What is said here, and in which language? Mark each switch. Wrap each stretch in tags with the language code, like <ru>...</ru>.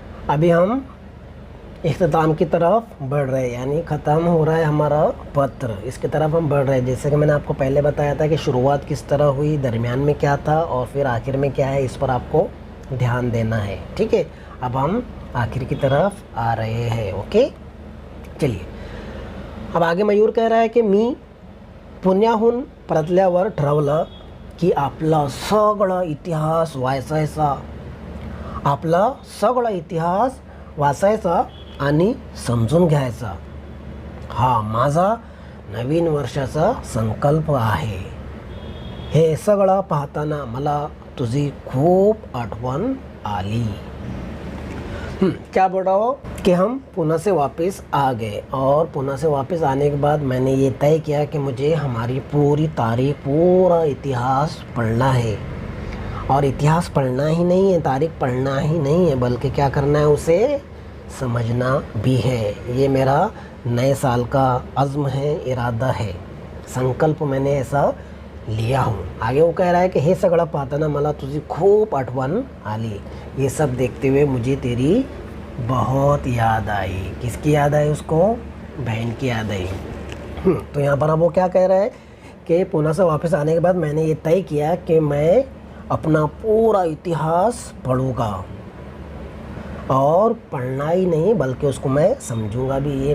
<hi>अभी हम इख्तिताम की तरफ बढ़ रहे हैं, यानी ख़त्म हो रहा है हमारा पत्र, इसकी तरफ हम बढ़ रहे हैं. जैसे कि मैंने आपको पहले बताया था कि शुरुआत किस तरह हुई, दरमियान में क्या था और फिर आखिर में क्या है, इस पर आपको ध्यान देना है. ठीक है, अब हम आखिर की तरफ आ रहे हैं. ओके, चलिए, अब आगे मयूर कह रहा है कि</hi> <mr>मी पुण्याहून परतल्यावर ठरवलं की आपला सगळा इतिहास वाचायचा, आपला सगळा इतिहास वाचायचा आणि समजून घ्यायचा. हा माझा नवीन वर्षाचा संकल्प आहे. हे सगळं पाहताना मला तुझी खूप आठवण आली.</mr> <hi>क्या बोल रहा हो कि हम पुणे से वापस आ गए और पुणे से वापस आने के बाद मैंने ये तय किया कि मुझे हमारी पूरी तारीख, पूरा इतिहास पढ़ना है. और इतिहास पढ़ना ही नहीं है, तारीख पढ़ना ही नहीं है, बल्कि क्या करना है, उसे समझना भी है. ये मेरा नए साल का अज़्म है, इरादा है, संकल्प मैंने ऐसा लिया हूँ. आगे वो कह रहा है कि</hi> <mr>हे सगळं पाहताना मला तुझी खूप आठवण आली.</mr> <hi>ये सब देखते हुए मुझे तेरी बहुत याद आई. किसकी याद आई उसको? बहन की याद आई. तो यहाँ पर अब वो क्या कह रहा है कि पुणे से वापस आने के बाद मैंने ये तय किया कि मैं अपना पूरा इतिहास पढ़ूँगा, और पढ़ना ही नहीं बल्कि उसको मैं समझूंगा भी.</hi>